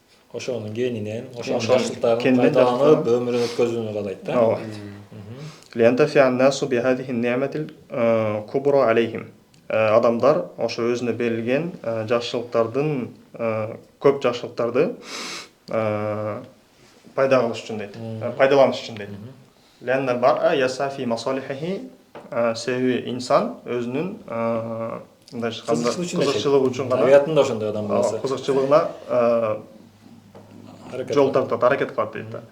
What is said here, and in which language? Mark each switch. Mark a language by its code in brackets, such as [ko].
[ky] ошонун кенинен, ошонун жакшылыктарын пайдаланып, өмүрүн өткөзүүнү каалайт да. [ar] لينتفع الناس بهذه النعمة الكبرى عليهم. [ky] Адамдар ошо өзүнө берилген жакшылыктардын көп жакшылыктарды пайда кылыш үчүн дейт. Пайдаланыш үчүн дейт. [ar] لأن المرء يسعى في مصالحه. [ky] Себеби инсан өзүнүн кызыкчылыгы үчүн гана табиятында ошондой адам болсо, кызыкчылыгына жол тартат, аракет кылат дейт.